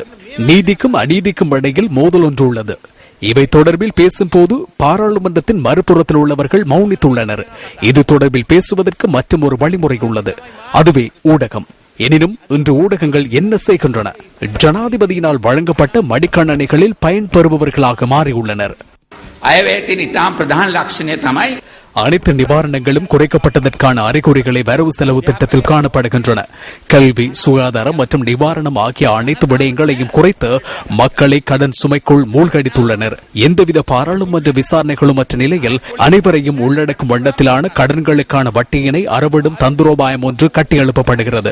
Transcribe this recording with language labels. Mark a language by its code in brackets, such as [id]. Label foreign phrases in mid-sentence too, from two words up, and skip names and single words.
[ta] நீதிக்கும் அநீதிக்கும் இடையில் மோதல் ஒன்று உள்ளது. இவை தொடர்பில் பேசும்போது பாராளுமன்றத்தின் மறுபுறத்தில் உள்ளவர்கள் மௌனித்துள்ளனர். இது தொடர்பில் பேசுவதற்கு மற்றும் ஒரு வழிமுறை உள்ளது. அதுவே ஊடகம். எனினும் இன்று ஊடகங்கள் என்ன செய்கின்றன? ஜனாதிபதியினால் வழங்கப்பட்ட மடிக்கணனிகளில் பயன்பெறுபவர்களாக மாறியுள்ளனர். [si] අයවැයතින් ඉතාම ප්‍රධාන ලක්ෂණය තමයි [ta] அனைத்து நிவாரணங்களும் குறைக்கப்பட்டதற்கான அறிகுறிகளை வரவு செலவு திட்டத்தில் காணப்படுகின்றன. கல்வி, சுகாதாரம் மற்றும் நிவாரணம் ஆகிய அனைத்து விடயங்களையும் குறைத்து மக்களை கடன் சுமைக்குள் மூழ்கடித்துள்ளனர். எந்தவித பாராளுமன்ற விசாரணைகளும் மற்ற நிலையில் அனைவரையும் உள்ளடக்கும் வண்ணத்திலான கடன்களுக்கான வட்டியினை அறவிடும் தந்திரோபாயம் ஒன்று கட்டியெழுப்பப்படுகிறது.